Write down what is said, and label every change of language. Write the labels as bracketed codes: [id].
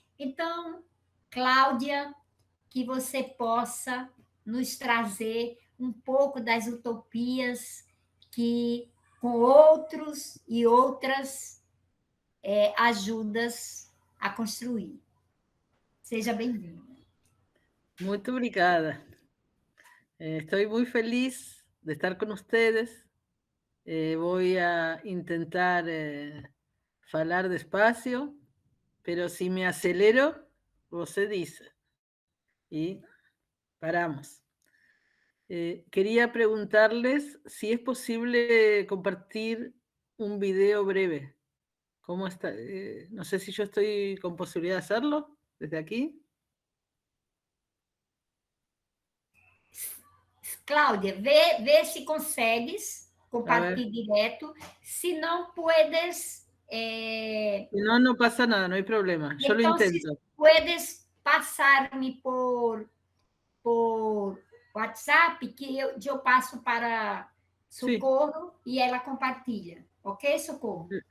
[pt] Então, Cláudia, que você possa nos trazer um pouco das utopias que, com outros e outras ajudas a construir. Seja bem-vinda. Muito obrigada. [es] Estoy muy feliz de estar con ustedes. Voy a intentar falar despacio, pero si me acelero, [pt] você [es] dice. Y paramos. Quería preguntarles si es posible compartir un video breve. ¿Cómo está? No sé si yo estoy con posibilidad de hacerlo desde aquí. [pt] Cláudia, vê se consegues compartilhar direto. Se não [es] puedes. No, no pasa nada, no hay problema. Yo lo [pt] Então, se [es] intento. puedes [pt] passar-me por WhatsApp, que eu passo para Socorro [es] y ella [pt] compartilha. ¿Ok, Socorro?